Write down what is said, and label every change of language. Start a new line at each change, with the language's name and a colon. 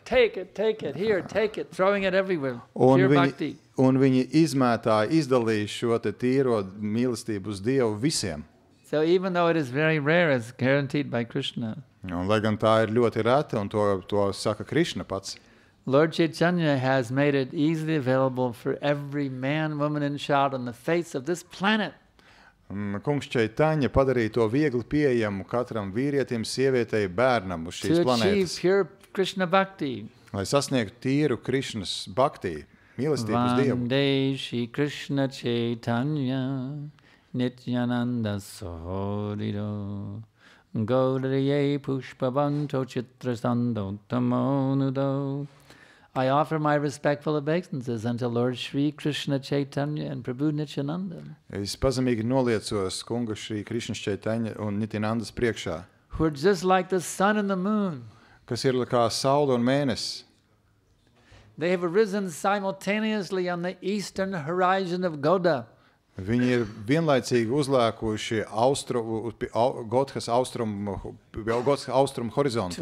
English: Take it, here, take it, throwing it everywhere.
Latvian: Un
English: Pure bhakti.
Latvian: viņi izdalīja šo te tīro mīlestību uz Dievu visiem.
English: So even though it is very rare, it's guaranteed by Krishna.
Latvian: Un, lai gan tā ir ļoti reta, un to saka Krišna pats.
English: Lord Chaitanya has made it easily available for every man, woman, and child on the face of this planet.
Latvian: Kungs Chaitanya padarīja to viegli pieejamu katram vīrietim, sievietei, bērnam uz šīs
English: To achieve
Latvian: planētas,
English: pure Krishna bhakti.
Latvian: lai sasniegtu tīru Krišnas bhakti, mīlestību uz Dievu.
Sanskrit: Vande Shri Krishna Chaitanya Nityananda Sohodido Gaudariye Pushpavanto Chitrasando Tamonudo.
English: I offer my respectful obeisances unto Lord Shri Krishna Chaitanya and Prabhu Nityananda,
Latvian: Es pazemīgi noliecos kunga Šrī Krišnas Chaitanya un Nityanandas priekšā,
English: who are just like the sun and the moon.
Latvian: kas ir kā saule un mēnesis.
English: They have arisen simultaneously on the eastern horizon of Goda.
Latvian: Viņi ir vienlaicīgi uzlēkuši Godhas austrumu horizontu,